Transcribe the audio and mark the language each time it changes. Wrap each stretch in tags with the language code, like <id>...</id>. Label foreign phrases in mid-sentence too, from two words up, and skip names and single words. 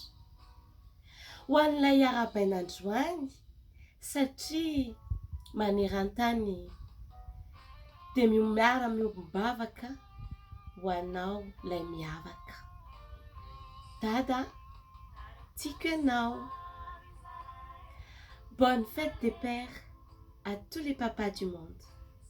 <mg>Ho an'ilay arabain'androany satria maneran-tany dia miara-miombavaka ho anao ilay miavaka. Dada, tiako ianao.</mg> <fr>Bonne fête des pères à tous les papas du monde.</fr>